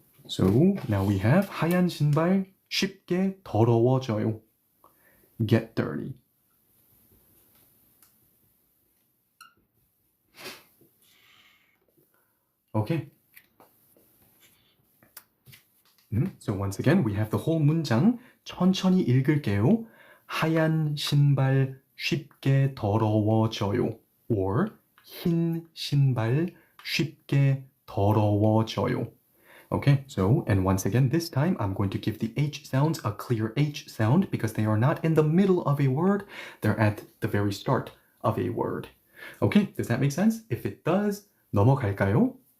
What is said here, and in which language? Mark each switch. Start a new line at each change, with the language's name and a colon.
English: So now we have
Korean: 하얀 신발 쉽게 더러워져요.
English: Get dirty. Okay. So once again, we have the whole 문장.
Korean: 천천히 읽을게요. 하얀 신발 쉽게 더러워져요. Or 흰 신발 쉽게 더러워져요.
English: Okay, so, and once again, this time I'm going to give the H sounds a clear H sound because they are not in the middle of a word, they're at the very start of a word. Okay, does that make sense? If it does,
Korean: 넘어갈까요?